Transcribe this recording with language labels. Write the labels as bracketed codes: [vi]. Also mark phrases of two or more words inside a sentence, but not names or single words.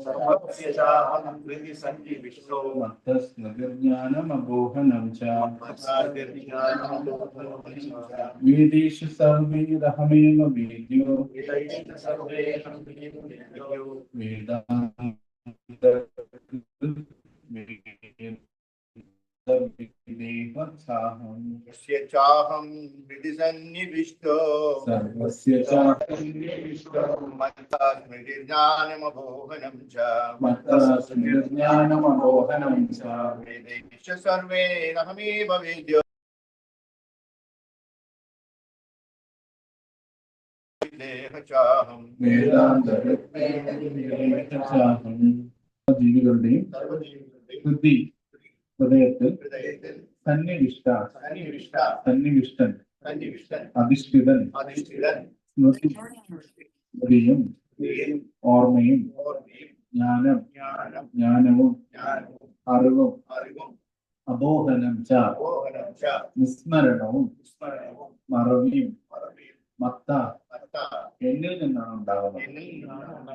[sa] മത്തസ്മൃതിർജ്ഞാനമപോഹനം ച വേദേഷു സർവൈരഹമേവ വേദ്യോ चाहं हृदि सन्निविष्टो സർവസ്യ ചാഹം मत्तस्मृतिर्ज्ञानमपोहनं च वेदैश्च सर्वैरहमेव वेद्यो चाहं [ml] ജീവികളുടെയും ഹൃദയത്തിൽ സന്നിവിഷ്ടൻ അധിഷ്ഠിതൻ സ്മൃതിയും ഓർമ്മയും ജ്ഞാനവും അറിവും [sa] അബോധനം ച [ml] വിസ്മരണവും മറവിയും മത്ത എന്നിൽ നിന്നാണ് ഉണ്ടാകുന്നത്.